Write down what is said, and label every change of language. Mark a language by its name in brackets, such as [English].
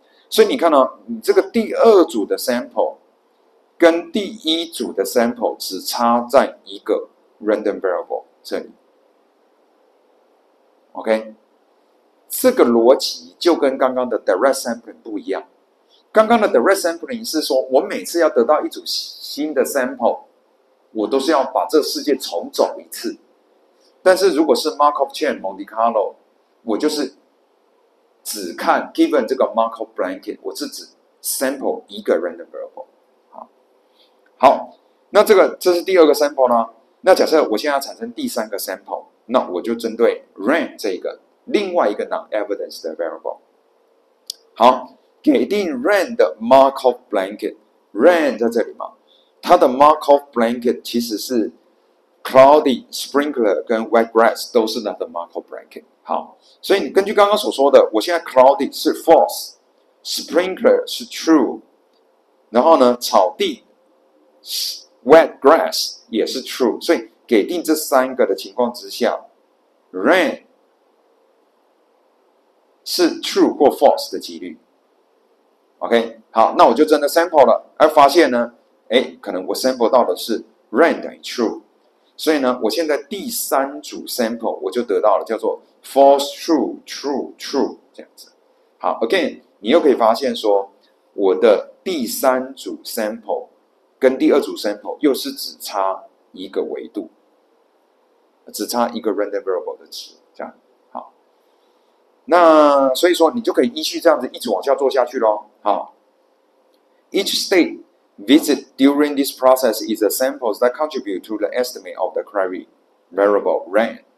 [Chinese] 所以你看到，你这个第二组的 sample 跟第一组的 sample 只差在一个 random variable 这里。 OK， 这个逻辑就跟刚刚的 direct sampling 不一样。刚刚的 direct sampling 是说我每次要得到一组新的 sample， 我都是要把这个世界重走一次。但是如果是 Markov chain Monte Carlo， 我就是只看 given 这个 Markov blanket， 我是只 sample 一个 random variable。好，那这是第二个 sample 呢？那假设我现在要产生第三个 sample， 那我就针对 ran 这个另外一个 non-evidence 的 variable。好，给定 ran 的 Markov blanket，ran 在这里嘛，它的 Markov blanket 其实是 cloudy sprinkler 跟 wet grass 都是它的 Markov blanket。好，所以你根据刚刚所说的，我现在 cloudy 是 false，sprinkler 是 true， 然后呢，草地 wet grass 也是 true， 所以给定这三个的情况之下 ，rain 是 true 或 false 的几率。 OK， 好，那我就真的 sample 了，而发现呢，可能我 sample 到的是 rain 等于 true， 所以呢，我现在第三组 sample 我就得到了叫做 false true true true 这样子。好 ，again， 你又可以发现说，我的第三组 sample 跟第二组 sample 又是只差一个维度，只差一个 random variable 的值，这样。好，那所以说你就可以依序这样子一直往下做下去咯。 [English] 好 ，each state visit during this process is the samples that contribute to the estimate of the query variable rain。